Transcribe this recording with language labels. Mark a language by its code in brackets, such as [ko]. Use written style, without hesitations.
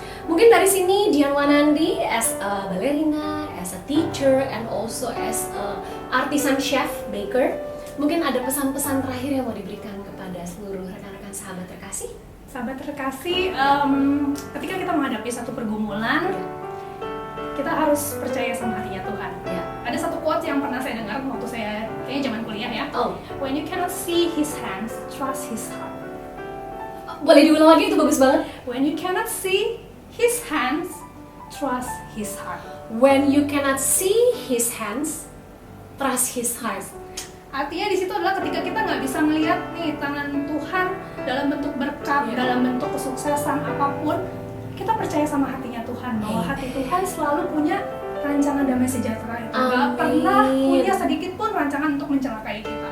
[id] Mungkin dari sini Dian Wanandi [en] as a ballerina, as a teacher, and also as a artisan chef, baker, [id] mungkin ada pesan-pesan terakhir yang mau diberikan kepada seluruh rekan-rekan sahabat terkasih? Sahabat terkasih, ketika kita menghadapi satu pergumulan, kita harus percaya sama hatinya Tuhan. Ya. Ada satu quote yang pernah saya dengar waktu saya kayaknya zaman kuliah ya. Oh, [en] When you cannot see His hands, trust His heart. [id] boleh diulang lagi, itu bagus banget. [en] When you cannot see His hands, trust His heart. When you cannot see His hands, trust His heart. [id] Artinya di situ adalah ketika kita nggak bisa melihat nih tangan Tuhan dalam bentuk berkat, Ya. dalam bentuk kesuksesan apapun, kita percaya sama hatinya Tuhan bahwa Amen. hati Tuhan selalu punya rancangan damai sejahtera itu. Nggak Amin. pernah punya sedikit pun rancangan untuk mencelakai kita.